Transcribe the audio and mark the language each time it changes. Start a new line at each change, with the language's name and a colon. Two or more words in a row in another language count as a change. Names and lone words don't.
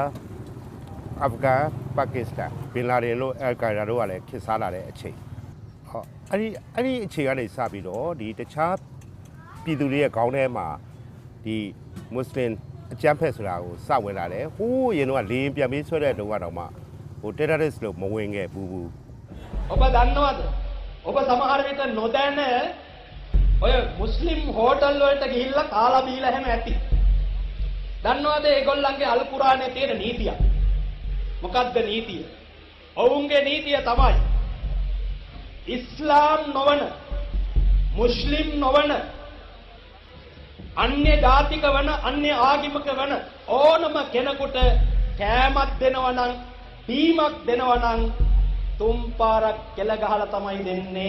Burmese: အာဖဂန်ပါကစ္စတန်ဘင်လာဒင်တို့အယ်ကိုင်ဒါတို့ကလည်းခေတ်စားလာတဲ့အချိန်ဟုတ်အဲ့ဒီအချိန်ကနေစပြီးတော့ဒီတခြားပြည်သူတွေရဲ့ခေါင်းထဲမှာဒီမွတ်စလင်အကြမ်းဖက်ဆိုတာကိုစဝင်လာတယ်ဟိုးရင်တော့လေရင်ပြန်ပြီးဆွဲတဲ့တုန်းကတော့မှဟို terrorist လို့မဝင်ခဲ့ဘူး
Sinhala: ඔබ දන්නවද ඔබ සමහර විට නොදැන ඔය මුස්ලිම් හෝටල් වලට ගිහිල්ලා කාලා බීලා හැම ඇති දන්නවද ඒගොල්ලන්ගේ අල් කුරානේ තියෙන නීතිය මොකක්ද නීතිය ඔවුන්ගේ නීතිය තමයි ඉස්ලාම් නොවන මුස්ලිම් නොවන අන්‍ය ජාතික වන අන්‍ය ආගමික වන ඕනම කෙනෙකුට කෑමක් දෙනවා නම් බීමක් දෙනවා නම් තුන් පාරක් කෙල ගහලා තමයි දෙන්නේ.